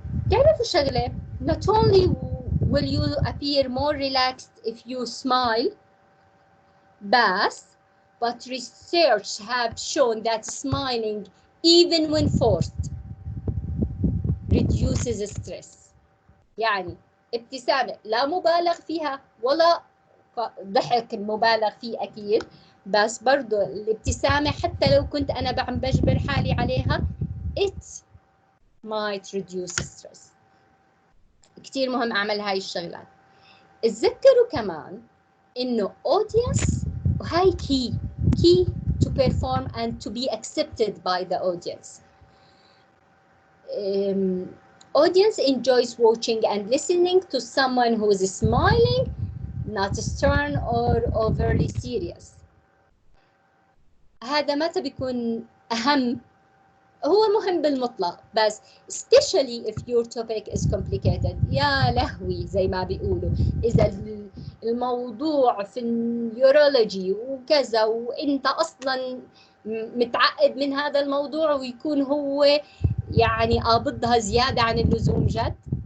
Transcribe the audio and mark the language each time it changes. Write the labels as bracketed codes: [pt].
[ar] تعرفوا شغلة، [en] not only will you appear more relaxed if you smile, but research have shown that smiling even when forced reduces stress. [ar] يعني ابتسامة لا مبالغ فيها ولا ضحك مبالغ فيه أكيد، بس برضو الابتسامة حتى لو كنت أنا بجبر حالي عليها [en] it might reduce stress. [ar] كتير مهم أعمل هاي الشغلات. اتذكروا كمان إنه audience وهاي [en] key to perform and to be accepted by the audience. Audience enjoys watching and listening to someone who is smiling not stern or overly serious. [ar] هذا متى بيكون أهم؟ هو مهم بالمطلق، بس [en] especially if your topic is complicated. [ar] يا لهوي زي ما بيقولوا، إذا الموضوع في النيورولوجي وكذا وإنت أصلاً متعقد من هذا الموضوع ويكون هو يعني قابضها زيادة عن اللزوم جد